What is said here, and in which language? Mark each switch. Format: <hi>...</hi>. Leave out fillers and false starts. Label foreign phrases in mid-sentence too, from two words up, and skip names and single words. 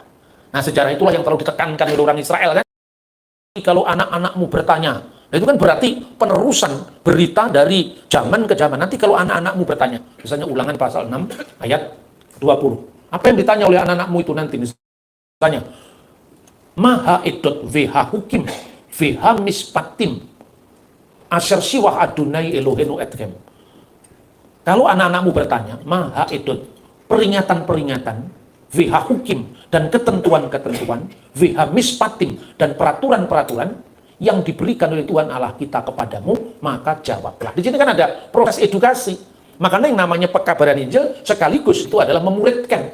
<id>Nah, sejarah itulah yang terlalu ditekankan oleh orang Israel kan. Kalau anak-anakmu bertanya, nah itu kan berarti penerusan berita dari zaman ke zaman. Nanti kalau anak-anakmu bertanya, misalnya Ulangan pasal 6 ayat 20. Apa yang ditanya oleh anak-anakmu itu nanti?</id> <he>Misalnya, מה העדות והחקים והמשפטים אשר צוה אדני אלהינו אתכם.</he> <id>Kalau anak-anakmu bertanya,</id> <he>מה העדות,</he> <id>peringatan-peringatan,</id> <he>והחקים,</he> <id>dan ketentuan-ketentuan,</id> <he>והמשפטים,</he> <id>dan peraturan-peraturan yang diberikan oleh Tuhan Allah kita kepadamu, maka jawablah. Di sini kan ada proses edukasi. Makanya yang namanya pekabaran Injil sekaligus itu adalah memuridkan.</id>